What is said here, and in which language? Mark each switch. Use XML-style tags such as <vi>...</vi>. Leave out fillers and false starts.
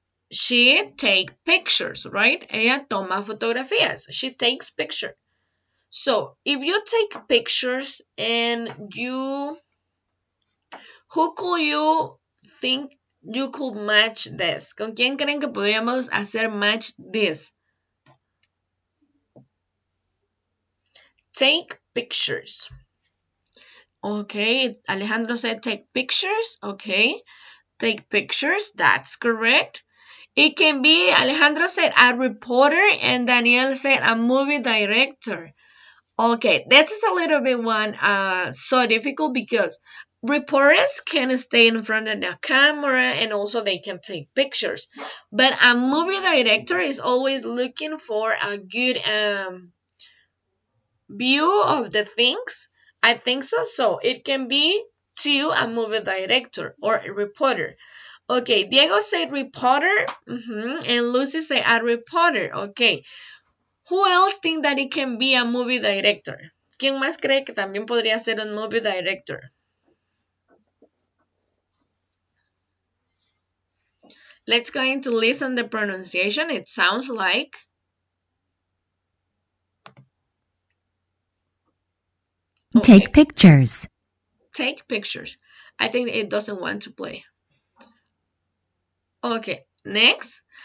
<en>She takes pictures, right?</en> <es>Ella toma fotografías.</es> <en>She takes pictures. So, if you take pictures and who could you think you could match this?</en> <es>¿Con quién creen que podríamos hacer</es> <en>match this? Take pictures. Okay, Alejandro said take pictures. Okay, take pictures. That's correct. It can be, Alejandro said, a reporter, and Daniel said a movie director. Okay, that's a little bit so difficult because reporters can stay in front of the camera and also they can take pictures. But a movie director is always looking for a good view of the things. I think so. So it can be to a movie director or a reporter. Okay, Diego said reporter, and Lucy said a reporter. Okay, who else think that it can be a movie director?</en> <es>¿Quién más cree que también podría ser un movie director?</es> <en>Let's go into listen the pronunciation. It sounds like okay. Take pictures. Take pictures. I think it doesn't want to play. Okay, next.</en>